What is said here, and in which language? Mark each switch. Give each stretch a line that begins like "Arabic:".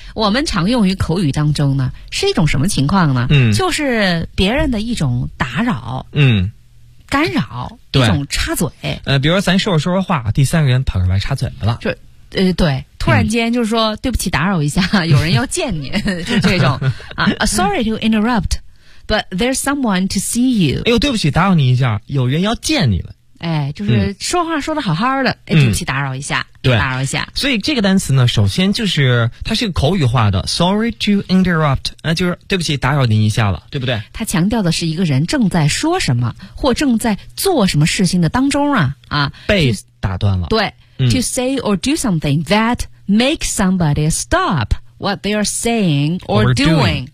Chinese: 我们常用于口语当中呢，是一种什么情况呢？就是别人的一种打扰，干扰，一种插嘴。比如说咱说话，第三个人跑过来插嘴了，就对。突然间就是说对不起打扰一下，有人要见你就这种啊。
English: Sorry to interrupt, but there's someone to see you.
Chinese: 哎呦，对不起打扰你一下，有人要见你了。哎，就是说话说得好好的，哎，对不起打扰一下，对，打扰一下。所以这个单词呢，首先就是它是个口语化的
English: sorry to interrupt,
Chinese: 就是对不起打扰您一下了，对不对？它强调的是一个人正在说什么或正在做什么事情的当中啊被打断了。对。
English: To say or do something that makes somebody stop what they are saying or doing.